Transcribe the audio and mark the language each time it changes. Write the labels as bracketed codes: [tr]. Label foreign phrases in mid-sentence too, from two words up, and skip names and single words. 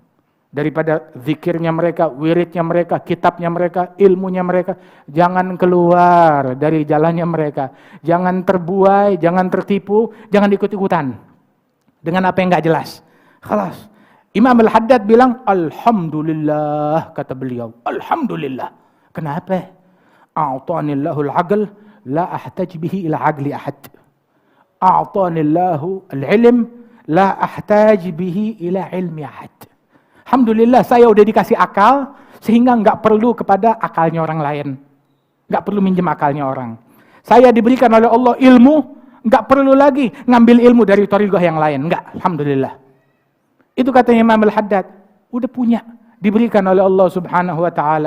[id] Daripada zikirnya mereka, wiridnya mereka, kitabnya mereka, ilmunya mereka. Jangan keluar dari jalannya mereka. Jangan terbuai, jangan tertipu, jangan ikut-ikutan dengan apa yang gak jelas. Khalas. Imam Al-Haddad bilang, Alhamdulillah, kata beliau. Alhamdulillah. Kenapa? [ar] أعطاني الله العقل لا أحتاج به إلى عقل أحد. أعطاني الله العلم لا أحتاج به إلى علم أحد. [id] Alhamdulillah saya udah dikasih akal sehingga nggak perlu kepada akalnya orang lain. Nggak perlu minjem akalnya orang. Saya diberikan oleh Allah ilmu, nggak perlu lagi ngambil ilmu dari thariqah yang lain. Nggak, alhamdulillah. Itu katanya Imam Al-Haddad. Udah punya, diberikan oleh Allah [ar] سبحانه وتعالى.